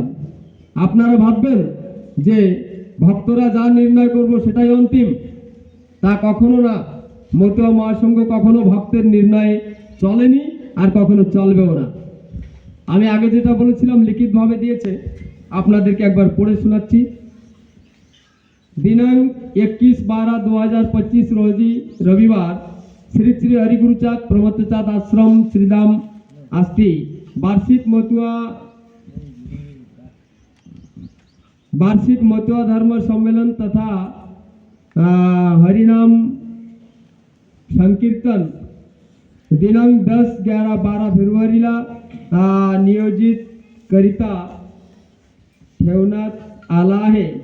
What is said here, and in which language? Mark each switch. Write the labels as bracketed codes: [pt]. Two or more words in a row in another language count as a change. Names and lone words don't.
[bn] আপনারা ভাববেন যে ভক্তরা যা নির্ণয় করব সেটাই অন্তিম, তা কখনো না। মতুয়া মহাসংঘ কখনো ভক্তের নির্ণয়ে চলেনি, আর কখনো চলবেও না। আমি আগে যেটা বলেছিলাম লিখিতভাবে দিয়েছে, আপনাদেরকে একবার পড়ে শোনাচ্ছি। [mr] दिनांक 21/12/2025 रोजी रविवार श्री श्री हरिगुरुचाँद प्रमोदचाँद आश्रम श्रीधाम आस्ती वार्षिक मতুয়া धर्म सम्मेलन तथा हरिनाम संकीर्तन दिनांक 10, 11, 12 फेब्रुवारीला नियोजित करिता ठेवण्यात आला आहे।